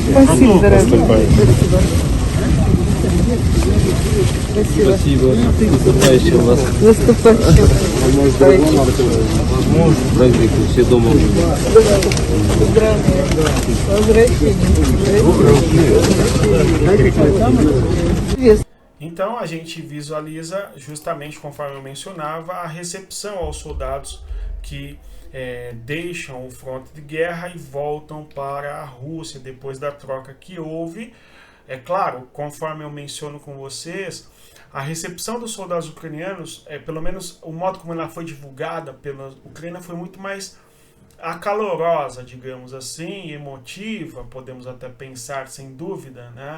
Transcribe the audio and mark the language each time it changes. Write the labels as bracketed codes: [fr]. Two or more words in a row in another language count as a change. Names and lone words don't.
[ru] Спасибо, дорогой. Спасибо. Спасибо. Наступающим вас. Наступающим. Праздник, все дома. Здравия. Возвращение. [pt] Então a gente visualiza justamente, conforme eu mencionava, a recepção aos soldados que deixam o fronte de guerra e voltam para a Rússia depois da troca que houve. É claro, conforme eu menciono com vocês, a recepção dos soldados ucranianos, pelo menos o modo como ela foi divulgada pela Ucrânia, foi muito mais acalorosa, digamos assim, emotiva, podemos até pensar sem dúvida, né?